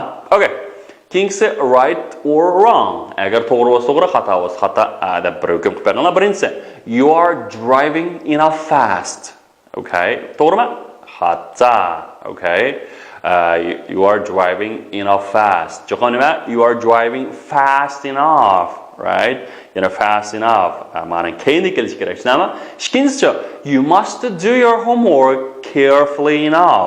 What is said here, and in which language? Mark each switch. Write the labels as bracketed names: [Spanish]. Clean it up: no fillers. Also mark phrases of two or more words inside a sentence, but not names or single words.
[English] Okay. Keyingisi right or wrong. [Uzbek] Agar to'g'ri bo'lsa to'g'ri, xato bo'lsa xato deb bir hukm qilib beringlar. Birinchisi, [English] you are driving enough fast. [Uzbek] Okay. To'g'rimi? Xato. [English] Okay. You are driving enough fast. You are driving fast enough, right? Fast enough. You must do your homework carefully enough.